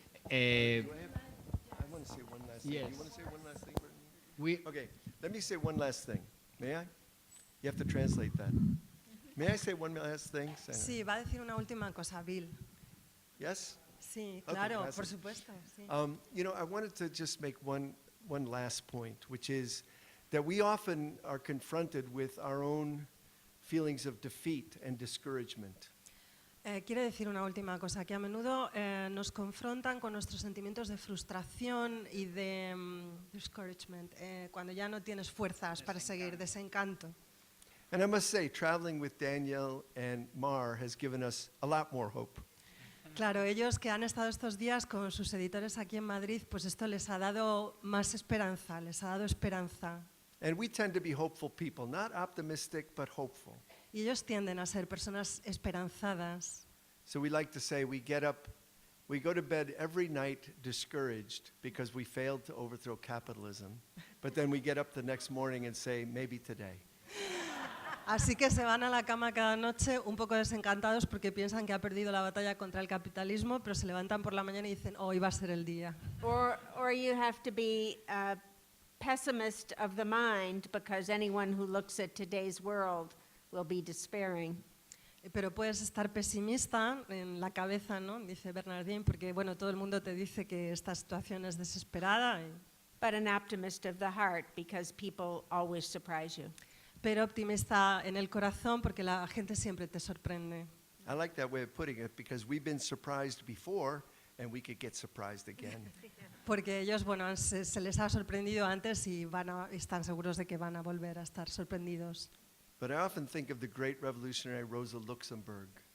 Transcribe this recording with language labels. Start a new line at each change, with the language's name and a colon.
English: I want to say one last thing. Yes. You want to say one last thing? Okay, let me say one last thing. May I? You have to translate that. May I say one last thing? Sana?
Spanish: Sí, va a decir una última cosa, Bill.
English: Yes?
Spanish: Sí,
English: Okay,
Spanish: claro, gracias. por supuesto. Sí.
English: You know, I wanted to just make one last point, which is that we often are confronted with our own feelings of defeat and discouragement.
Spanish: Quiere decir una última cosa, que a menudo nos confrontan con nuestros sentimientos de frustración y de discouragement, cuando ya no tienes fuerzas para seguir, desencanto.
English: And I must say, traveling with Danielle and Mar has given us a lot more hope.
Spanish: Claro, ellos que han estado estos días con sus editores aquí en Madrid, pues esto les ha dado más esperanza, les ha dado esperanza.
English: And we tend to be hopeful people, not optimistic, but hopeful.
Spanish: Y ellos tienden a ser personas esperanzadas.
English: So we like to say we go to bed every night discouraged because we failed to overthrow capitalism, but then we get up the next morning and say, maybe today.
Spanish: Así que se van a la cama cada noche un poco desencantados porque piensan que ha perdido la batalla contra el capitalismo, pero se levantan por la mañana y dicen, hoy va a ser el día.
English: Or you have to be a pessimist of the mind, because anyone who looks at today's world will be despairing.
Spanish: Pero puedes estar pesimista en la cabeza, ¿no? Dice Bernardín, porque bueno, todo el mundo te dice que esta situación es desesperada.
English: But an optimist of the heart, because people always surprise you.
Spanish: Pero optimista en el corazón, porque la gente siempre te sorprende.
English: I like that way of putting it because we've been surprised before and we could get surprised again.
Spanish: Porque ellos, bueno, se les ha sorprendido antes y están seguros de que van a volver a estar sorprendidos.
English: But I often think of the great revolutionary Rosa Luxemburg.